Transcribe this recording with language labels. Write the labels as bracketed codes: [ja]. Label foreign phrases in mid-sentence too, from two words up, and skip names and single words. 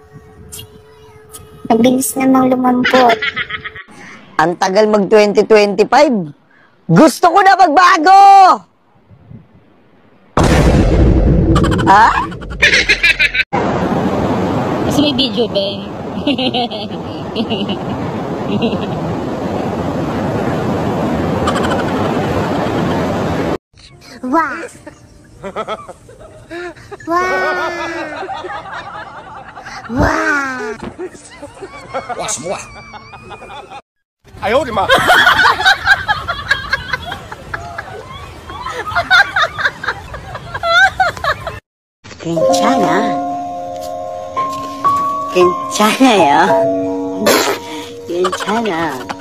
[tl] Mabilis namang lumampot. Ang tagal mag 2025. Gusto ko na magbago! Ha? Kasi may video, Ben. Wow! Wow! Wow! [zh] 哇什么哇？哎呦我的妈！ [ko] 괜찮아. 괜찮아요. 괜찮아.